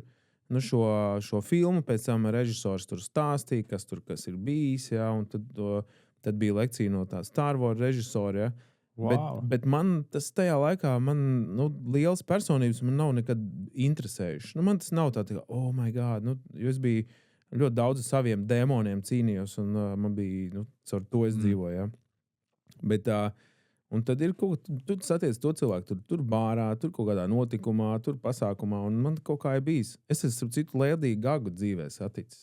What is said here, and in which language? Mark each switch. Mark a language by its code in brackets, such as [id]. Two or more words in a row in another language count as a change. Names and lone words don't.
[lv] Šo filmu pēc tam režisors tur stāstīja, kas ir bijis, ja, un tad bija lekcija no tā Star Wars režisora. Ja. Wow. Bet man tas tajā laikā, liels personības man nav nekad interesējuši. Man tas nav tā, [en] oh my God, [lv] jo es biju ļoti daudz ar saviem dēmoniem cīnījos, un man bija, caur to es dzīvoju. Ja. Bet un tad ir kaut kas, tu satiec to cilvēku, tur bārā, tur kaut kādā notikumā, tur pasākumā, un man kaut kā ir bijis. Es esmu citu Lēdiju Gagu dzīvē saticis.